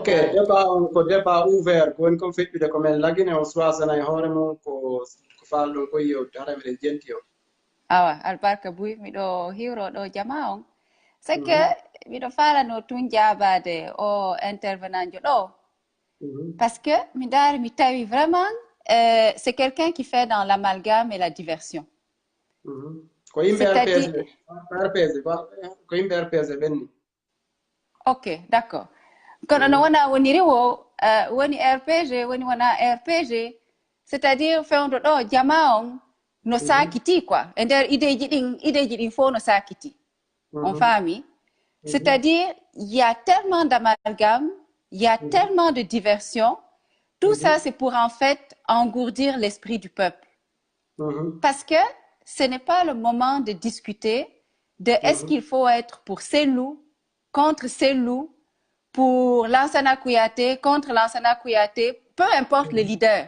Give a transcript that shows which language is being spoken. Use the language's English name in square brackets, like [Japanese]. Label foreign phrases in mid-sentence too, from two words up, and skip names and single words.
[Fula] Aha. débat on ko [French] débat ouvert [Fula] ko woni kon feƴƴude ko men lagine on choisana e hoore mum ko falɗon ko yewde hara miɗen jenti o. Awa, albarka bui miɗo hiwro ɗo jama on. Sake Mhm, miɗo falano tun jabade o intervenant jo ɗo. mhm, [French] Parce que [Fula] mi dari mi tawi [French] vraiment c'est quelqu'un qui fait dans l'amalgame et la diversion. [Fula] mhm. Ko yimɓe RPS [French] C'est-à-dire, [Fula] RPS ko yimɓe RPS ɓenni. [French] ok, d'accord. [Fula] Kono no Mhm, wona woniri wo woni RPG woni wona RPG, [French] c'est-à-dire [Fula] fewndo ɗo jama on no mhm, sakiti quoi e nder ideji ɗin fof no sakiti on mhm, faami, mhm, [French] c'est-à-dire il y a tellement d'amalgame, il y a mhm, tellement de diversion, tout ça mhm, c'est pour en fait engourdir l'esprit du peuple, mhm, parce que ce n'est pas le moment de discuter de est-ce mhm, qu'il faut être pour ces loups, contre ces loups, pour Lansana Kouyaté, contre Lansana Kouyaté, peu importe le leader.